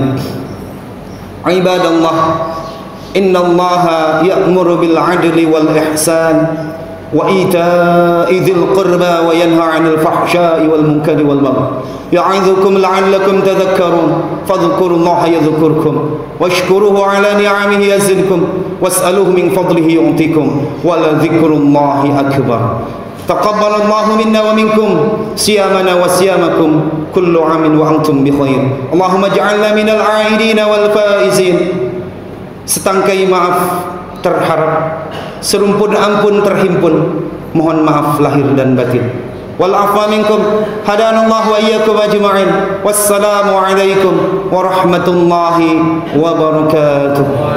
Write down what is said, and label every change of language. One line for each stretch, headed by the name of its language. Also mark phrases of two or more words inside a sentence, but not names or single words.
Arabic: عباد الله، إن الله يأمر بالعدل والإحسان وإيتاء ذي القربى وينهى عن الفحشاء والمنكر والبغي يعظكم لعلكم تذكرون فاذكروا الله يذكركم واشكروه على نعمه يزدكم واسألوه من فضله يعطكم ولذكر الله أكبر. تقبل الله منا ومنكم صيامنا وصيامكم كل عام وأنتم بخير. اللهم اجعلنا من العائدين والفائزين.
Indonesian: Setangkai maaf terharap, serumpun ampun terhimpun. Mohon maaf lahir dan batin.
Arabic: والعفو منكم. هدانا الله وإياكم أجمعين والسلام عليكم ورحمة الله وبركاته.